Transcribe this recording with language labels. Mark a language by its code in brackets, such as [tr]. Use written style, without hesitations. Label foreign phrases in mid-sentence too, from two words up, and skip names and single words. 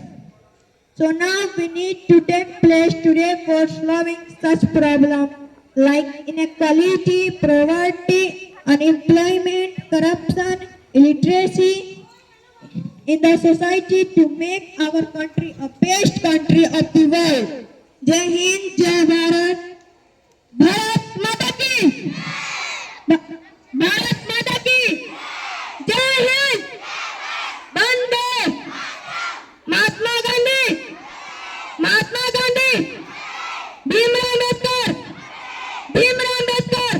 [en] So now we need to take place today for solving such problems like inequality, poverty, unemployment, corruption, illiteracy in the society to make our country a best country of the world. [hi] जय हिंद, जय भारत, भारत माता की, भारत माता की, जय हिंद, बंदे, महात्मा गांधी, महात्मा गांधी, भीमराव आंबेडकर, भीमराव आंबेडकर.